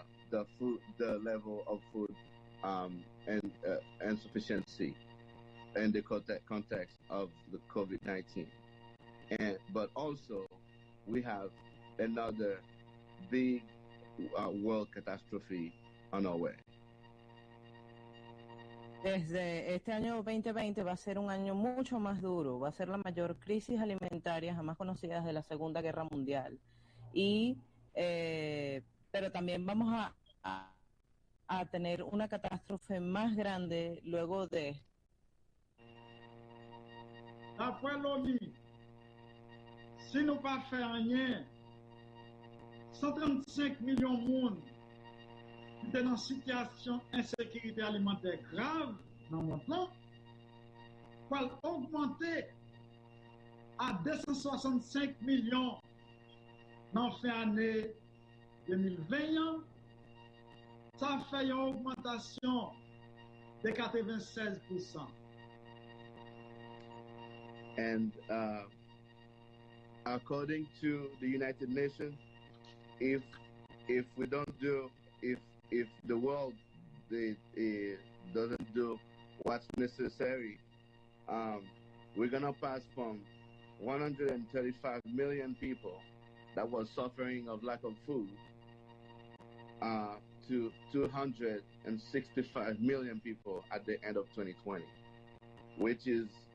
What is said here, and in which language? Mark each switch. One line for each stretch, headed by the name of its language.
English: The level of food and insufficiency in the context of the COVID-19, but also we have another big world catastrophe on our way.
Spanish: Desde este año 2020 va a ser un año mucho más duro, va a ser la mayor crisis alimentaria jamás conocida desde la Segunda Guerra Mundial. Pero también vamos a tener una catástrofe más grande luego de esto.
French: D'après l'ONU, si nous ne pas faire rien, 135 millions de monde qui sont dans une situation d'insécurité alimentaire grave dans le monde, va augmenter à 265 millions dans la fin d'année 2020. Ça fait une augmentation de 96%.
English: And according to the United Nations, if we don't do, if the world doesn't do what's necessary, we're gonna pass from 135 million people that was suffering of lack of food to 265 million people at the end of 2020, which is